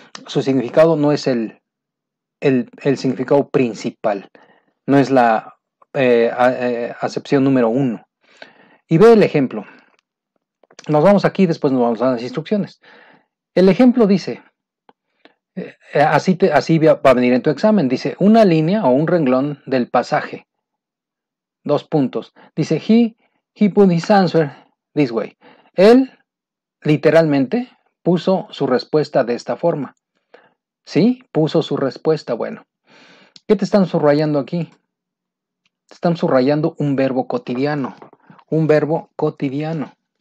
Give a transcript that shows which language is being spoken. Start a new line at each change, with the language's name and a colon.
Spanish: Su significado no es el significado principal, no es la acepción número 1. Y ve el ejemplo. Nos vamos aquí, después nos vamos a las instrucciones. El ejemplo dice, así va a venir en tu examen, dice una línea o un renglón del pasaje. 2 puntos. Dice,
English: he put his answer this way.
Spanish: Él, literalmente, puso su respuesta de esta forma. ¿Sí? Puso su respuesta. Bueno, ¿qué te están subrayando aquí? Te están subrayando un verbo cotidiano. Un verbo cotidiano.